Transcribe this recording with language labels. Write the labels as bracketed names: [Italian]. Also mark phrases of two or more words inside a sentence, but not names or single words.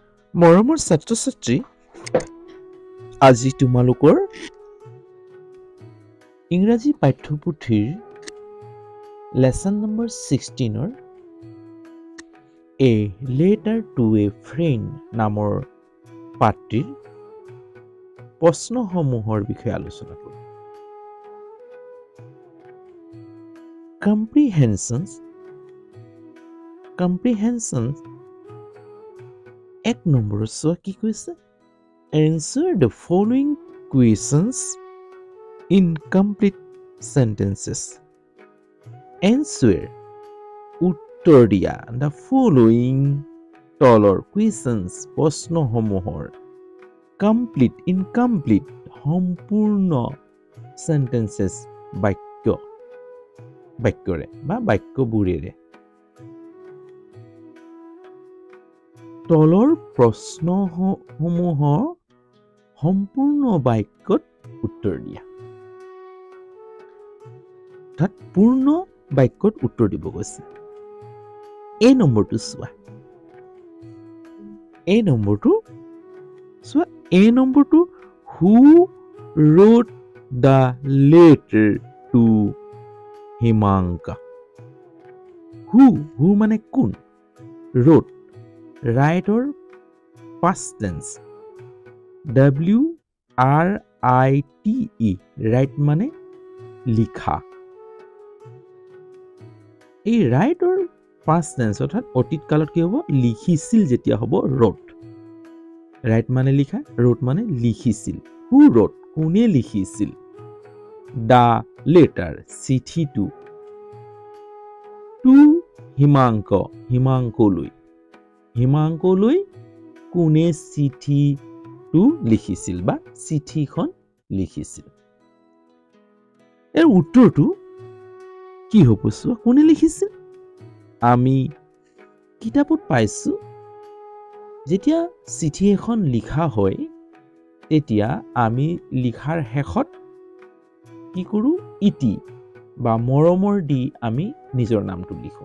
[Assamese] মৰমৰ ছাত্ৰ-ছাত্ৰী, আজি তোমালোকৰ ইংৰাজী পাঠ্যপুথিৰ [English] lesson number [Assamese] 16 এ লেটাৰ টু এ ফ্ৰেণ্ড নামৰ পাঠটিৰ প্ৰশ্নসমূহৰ বিষয়ে আলোচনা কৰিম। কম্প্ৰিহেনশ্যন এক নম্বৰত চোৱা কি কৈছে, [English] answer the following questions in complete sentences. [Assamese] Answer উত্তৰ দিয়া [English] the following [Assamese] তলৰ questions প্ৰশ্নসমূহৰ incomplete সম্পূৰ্ণ sentences বাক্যৰে বা বাক্যবোৰেৰে। তলৰ প্ৰশ্নসমূহৰ সম্পূৰ্ণ বাক্যত উত্তৰ দিয়া। তাত পূৰ্ণ বাক্যত উত্তৰ দিব গৈছে। এই নম্বৰটো চোৱা। এই নম্বৰটো [English] who wrote the letter to Himanka? [Assamese] who মানে কোন, [English] wrote writer past tense WRITE write [Assamese] মানে লিখা। এই [English] writer past tense [Assamese] অৰ্থাৎ অতীত কালত কি হ'ব, লিখিছিল যেতিয়া হ'ব wrote। write মানে লিখা, wrote মানে লিখিছিল। [English] who wrote [Assamese] কোনে লিখিছিল, [English] the letter [Assamese] চিঠিটো, to হিমাংকলৈ কোনে চিঠিটো লিখিছিল বা চিঠিখন লিখিছিল। এই উত্তৰটো কি হ'ব চোৱা, কোনে লিখিছিল? আমি কিতাপত পাইছো যেতিয়া চিঠি এখন লিখা হয় তেতিয়া আমি লিখাৰ শেষত কি কৰোঁ, ইতি বা মৰমৰ দি আমি নিজৰ নামটো লিখোঁ।